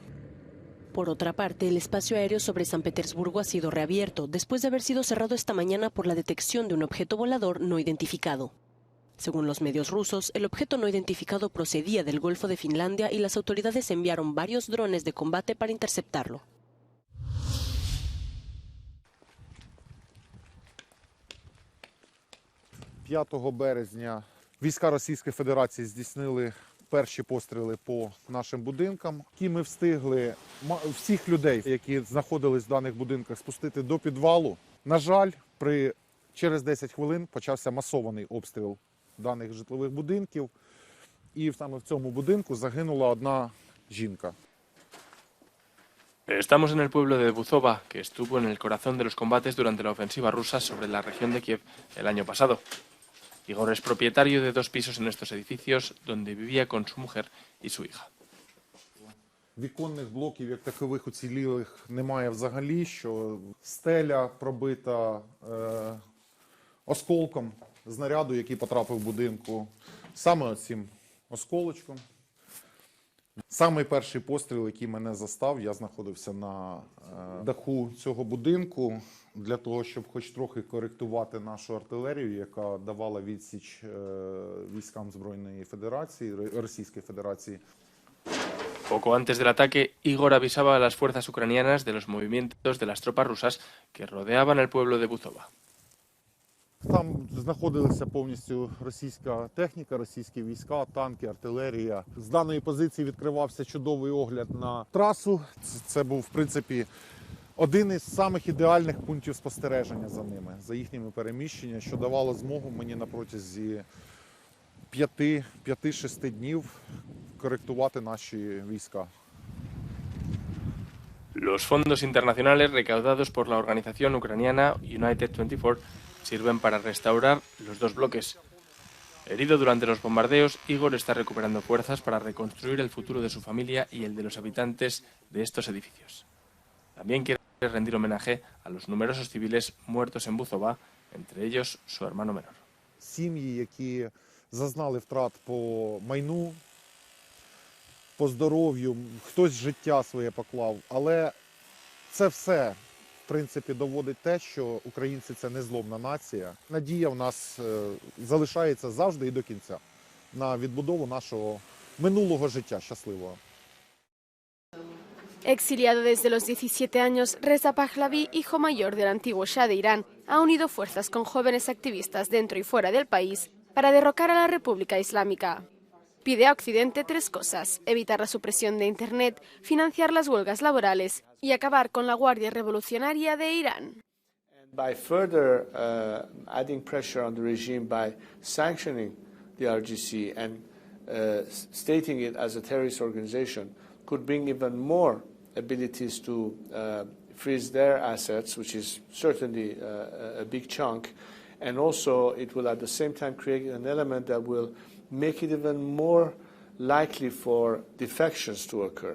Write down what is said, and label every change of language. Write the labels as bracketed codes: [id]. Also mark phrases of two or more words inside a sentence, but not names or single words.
[es] Por otra parte, el espacio aéreo sobre San Petersburgo ha sido reabierto, después de haber sido cerrado esta mañana por la detección de un objeto volador no identificado. Según los medios rusos, el objeto no identificado procedía del Golfo de Finlandia y las autoridades enviaron varios drones de combate para interceptarlo. [uk] Березня війська Російської Федерації здійснили перші постріли по нашим будинкам. І ми встигли всіх людей, які знаходились в даних будинках, спустити до підвалу. На жаль, через 10 хвилин почався масований обстріл даних житлових будинків. І саме в цьому будинку загинула одна жінка. [es] Estamos en el pueblo de Buzova, que estuvo en el corazón de los combates durante la ofensiva rusa sobre la región de Kiev el año pasado. Igor es propietario de 2 pisos en estos edificios, donde vivía con su mujer y su hija. [uk] Віконних блоків, як такових уцілілих, немає взагалі, що стеля пробита осколком знаряду, який потрапив в будинку, саме цим осколочком. Самий перший постріл, який мене застав, я знаходився на даху цього будинку, для того, щоб хоч трохи коректувати нашу артилерію, яка давала відсіч військам Збройної Федерації, Російської Федерації. [es] Poco antes del ataque, Igor avisaba a las fuerzas ucranianas de los movimientos de las tropas rusas que rodeaban el pueblo de Buzova. [uk] Там знаходилася повністю російська техніка, російські війська, танки, артилерія. З даної позиції відкривався чудовий огляд на трасу. Це був, в принципі, один із самих ідеальних пунктів спостереження за ними, за їхніми переміщеннями, що давало змогу мені на протязі 5-6 днів коректувати наші війська. [es] Los fondos internacionales recaudados por la organización ucraniana United 24 sirven para restaurar los 2 bloques. Herido durante los bombardeos, Igor está recuperando fuerzas para reconstruir el futuro de su familia y el de los habitantes de estos edificios. También quiere rendir homenaje a los numerosos civiles muertos en Buzova, entre ellos su hermano menor. [uk] Сім'ї, які зазнали втрат по майну, по здоров'ю, хтось життя своє поклав, але це все, в принципі, доводить те, що українці – це незломна нація. Надія в нас залишається завжди і до кінця на відбудову нашого минулого життя щасливого. [es] Exiliado desde los 17 años, Reza Pahlavi, hijo mayor del antiguo Shah de Irán, ha unido fuerzas con jóvenes activistas dentro y fuera del país para derrocar a la República Islámica. Pide a Occidente 3 cosas: evitar la supresión de Internet, financiar las huelgas laborales y acabar con la Guardia Revolucionaria de Irán. [en] By further adding pressure on the regime by sanctioning the RGC and stating it as a terrorist organization could bring even more abilities to freeze their assets, which is certainly a big chunk, and also it will at the same time create an element that will make it even more likely for defections to occur.